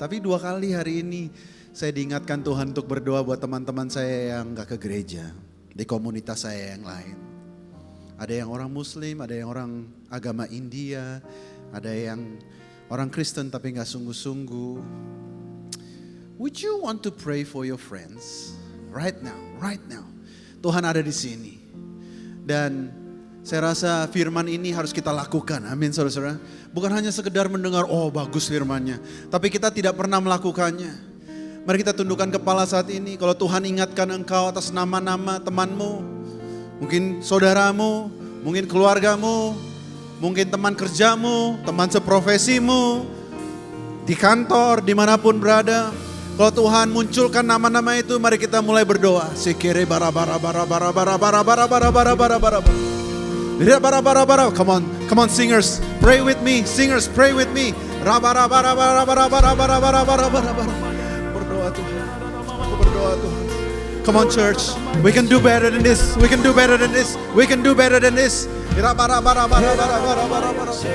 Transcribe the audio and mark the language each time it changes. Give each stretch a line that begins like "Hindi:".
Indonesian: Tapi 2 kali hari ini saya diingatkan Tuhan untuk berdoa buat teman-teman saya yang gak ke gereja. Di komunitas saya yang lain. Ada yang orang Muslim, ada yang orang agama India. Ada yang orang Kristen tapi gak sungguh-sungguh.
English: Would you want to pray for your friends right now?
Indonesian: Tuhan ada di sini. Dan saya rasa firman ini harus kita lakukan. Amin saudara-saudara. Bukan hanya sekedar mendengar, oh bagus firmannya. Tapi kita tidak pernah melakukannya. Mari kita tundukkan kepala saat ini. Kalau Tuhan ingatkan engkau atas nama-nama temanmu. Mungkin saudaramu, mungkin keluargamu. Mungkin teman kerjamu, teman seprofesimu. Di kantor, dimanapun berada. Kalau Tuhan munculkan nama-nama itu, mari kita mulai berdoa. Sekere bara bara bara bara bara bara bara bara bara bara bara. Lihat bara bara bara.
English: Come on singers, pray with me. Singers, pray with me. Bara bara bara bara bara bara bara bara bara bara.
Indonesian: Berdoa Tuhan. Aku berdoa Tuhan.
English: Come on church, we can do better than this. We can do better than this. We can do better than this. Bara bara bara bara bara bara bara bara.